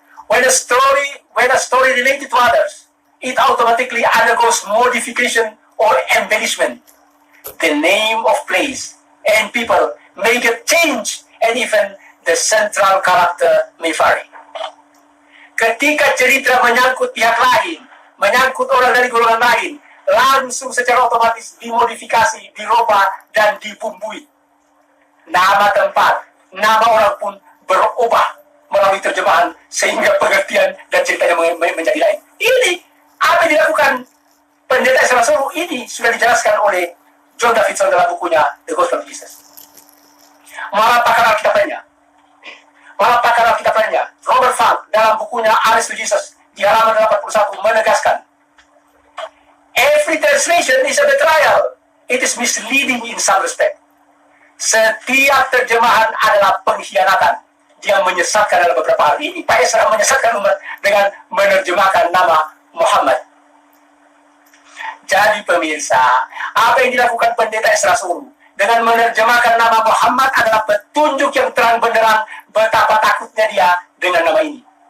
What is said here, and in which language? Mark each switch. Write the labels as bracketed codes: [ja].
[en] When a story related to others, it automatically undergoes modification or embellishment. The name of place and people may get changed, and even the central character may vary. [id] Ketika cerita menyangkut pihak lain, menyangkut orang dari golongan lain, langsung secara otomatis dimodifikasi, dirubah, dan dibumbui. Nama tempat, nama orang pun berubah melalui terjemahan sehingga pengertian dan ceritanya menjadi lain. Ini apa yang dilakukan pendeta Ezra Soru ini sudah dijelaskan oleh John Davidson dalam bukunya The Gospel of Jesus. Malah pakar Alkitab lainnya, Robert Funk dalam bukunya Honest to Jesus di halaman 81 menegaskan, [en] every translation is a betrayal. It is misleading in some respect. [id] Setiap terjemahan adalah pengkhianatan. Dia menyesatkan dalam beberapa hal. Ini Pak Ezra menyesatkan umat dengan menerjemahkan nama Muhammad. Jadi pemirsa, apa yang dilakukan pendeta Ezra Soru dengan menerjemahkan nama Muhammad adalah petunjuk yang terang benderang betapa takutnya dia dengan nama ini.